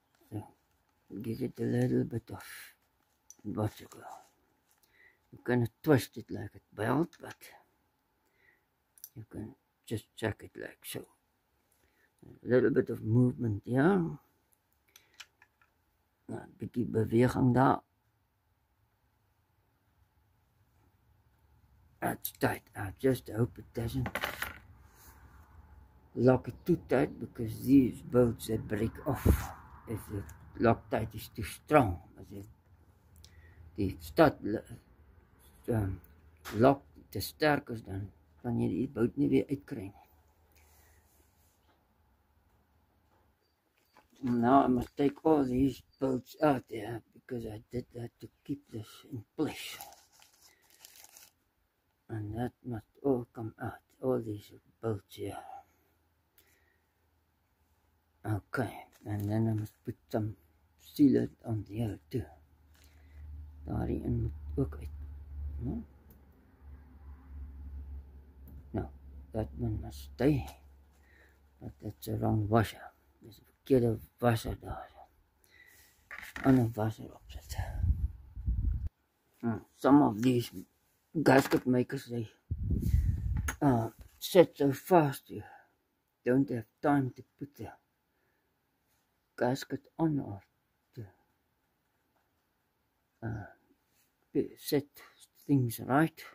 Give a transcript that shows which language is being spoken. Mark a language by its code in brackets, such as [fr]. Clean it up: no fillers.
[en] So give it a little bit of what you go. You can twist it like a belt, but you can just check it like so. A little bit of movement here. [af] Nou, 'n bietjie beweging daar. [en] That's tight. I just hope it doesn't lock it too tight, because these bolts they break off if the Loctite is too strong. [af] As die stad lock te sterk is, dan kan jy die bout nie weer uitkry nie. [en] Now I must take all these bolts out there because I did that to keep this in place. And that must all come out, all these bolts here. Okay, and then I must put some sealant on the other too. [af] Daarin moet ook uit. No? [en] No, that one must stay. But that's a wrong washer. There's a [af] verkeerde washer daar. Ander washer opzet. [en] Some of these gasket makers, they set so fast you don't have time to put the gasket on or to set things right.